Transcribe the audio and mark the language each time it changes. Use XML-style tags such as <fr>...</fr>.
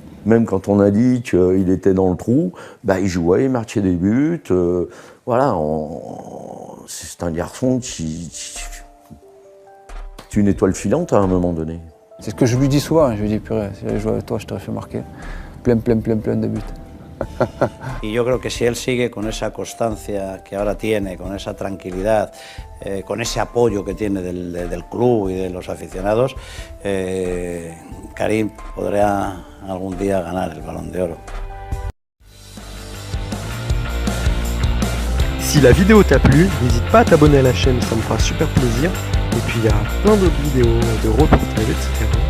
<fr>Même quand on a dit qu'il était dans le trou, bah, il jouait, il marquait des buts. Voilà, c'est un garçon qui est une étoile filante à un moment donné. C'est ce que je lui dis souvent, je lui dis purée, si j'avais joué avec toi, je t'aurais fait marquer plein de buts.</fr> <es>Y yo creo que si él sigue con esa constancia que ahora tiene, con esa tranquilidad, con ese apoyo que tiene del club y de los aficionados, Karim podría algún día ganar el Balón de Oro.</es> <fr>Si la vidéo t'a plu, n'hésite pas à t'abonner à la chaîne, ça me fera super plaisir. Et puis il y a plein d'autres vidéos, de reportages, etc.</fr>